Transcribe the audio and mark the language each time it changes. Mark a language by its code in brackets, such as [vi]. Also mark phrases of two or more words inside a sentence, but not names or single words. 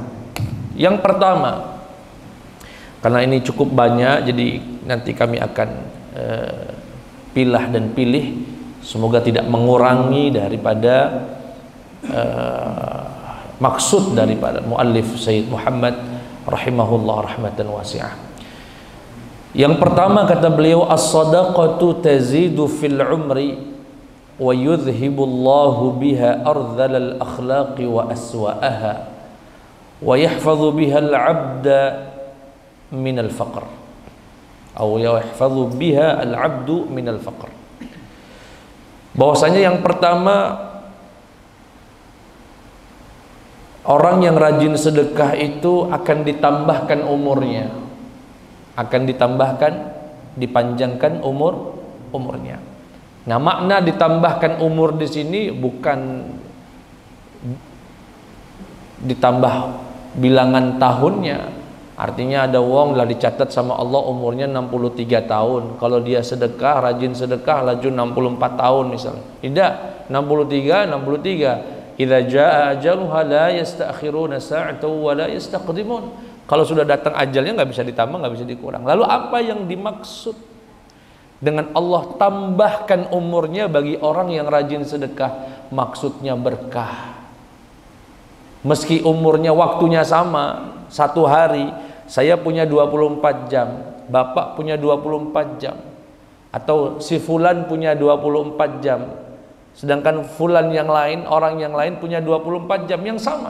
[id] Yang pertama, karena ini cukup banyak, jadi nanti kami akan pilah dan pilih, semoga tidak mengurangi daripada maksud daripada muallif Sayyid Muhammad [ar] رحمه الله رحمة واسعة. [id] Yang pertama kata beliau, [ar] الصدقة تزيد في العمر ويذهب الله بها أرذل الأخلاق وأسوأها ويحفظ بها العبد من الفقر atau يحفظ بها العبد من الفقر. [id] Bahwasanya yang pertama, orang yang rajin sedekah itu akan ditambahkan umurnya, akan ditambahkan, dipanjangkan umurnya. Nah, makna ditambahkan umur di sini bukan ditambah bilangan tahunnya. Artinya ada wong lah dicatat sama Allah umurnya 63 tahun. Kalau dia sedekah, rajin sedekah, laju 64 tahun misalnya. Tidak, 63. [ar] إذا جاء أجلها لا يستأخرون ساعة ولا يستقدمون. [id] Kalau sudah datang ajalnya nggak bisa ditambah, nggak bisa dikurang. Lalu apa yang dimaksud dengan Allah tambahkan umurnya bagi orang yang rajin sedekah? Maksudnya berkah. Meski umurnya waktunya sama, satu hari saya punya 24 jam, bapak punya 24 jam, atau si fulan punya 24 jam, sedangkan fulan yang lain, orang yang lain punya 24 jam yang sama.